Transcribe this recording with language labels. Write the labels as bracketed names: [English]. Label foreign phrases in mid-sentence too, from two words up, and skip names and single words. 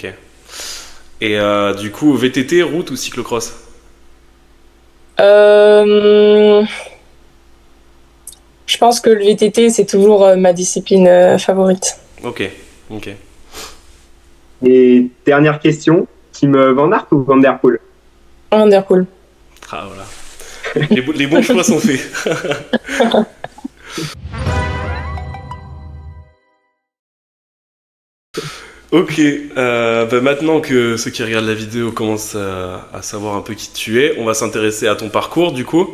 [French] Et du coup, VTT, route ou cyclocross? Je pense que le VTT, c'est toujours ma discipline favorite. Ok. Et dernière question, Team Van Aert ou Van Der Poel? Van Der Poel. Ah voilà. Les bons choix sont faits. Ok, maintenant que ceux qui regardent la vidéo commencent à savoir un peu qui tu es, on va s'intéresser à ton parcours du coup.